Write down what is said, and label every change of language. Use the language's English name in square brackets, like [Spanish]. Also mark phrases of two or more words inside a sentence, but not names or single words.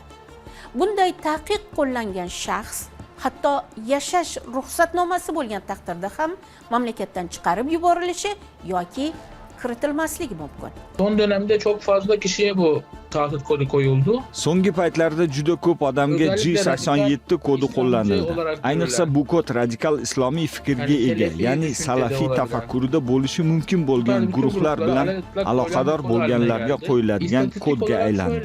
[Uzbek] Bunday taqiq qo'llangan shaxs hatto yashash ruxsatnomasi bo'lgan taqdirda ham mamlakatdan chiqarib yuborilishi yoki kiritilmasligi mumkin. [Turkish] Son dönemde çok fazla kişiye bu tahdid kodu koyuldu. [Uzbek] So'nggi paytlarda juda ko'p odamga G87 kodi qo'llanildi. Ayniqsa bu kod radikal islomiy fikrga ega, ya'ni salafiy tafakkurida bo'lishi mumkin bo'lgan guruhlar bilan aloqador bo'lganlarga qo'yiladigan kodga aylandi.